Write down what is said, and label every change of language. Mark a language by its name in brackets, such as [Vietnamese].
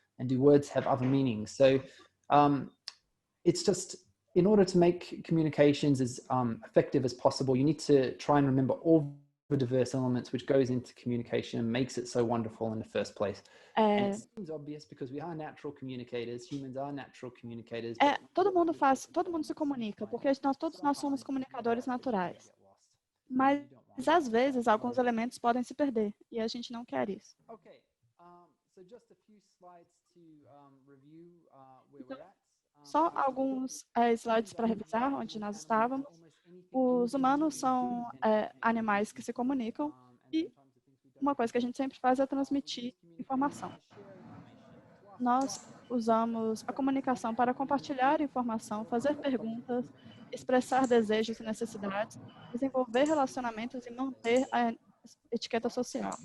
[English] And do words have other meanings? So it's just, in order to make communications as effective as possible, you need to try and remember all the diverse elements which goes into communication and makes it so wonderful in the first place. And it seems obvious because we are natural communicators. Humans are natural communicators. [Portuguese] Todo mundo se comunica, porque todos nós somos comunicadores naturais. Mas, às vezes, alguns elementos podem se perder, e a gente não quer isso. [English] Okay, so just a few slides to review where we're at. [Portuguese] Só alguns slides para revisar onde nós estávamos. Os humanos são animais que se comunicam, e uma coisa que a gente sempre faz é transmitir informação. Nós usamos a comunicação para compartilhar informação, fazer perguntas, expressar desejos e necessidades, desenvolver relacionamentos e manter a etiqueta social.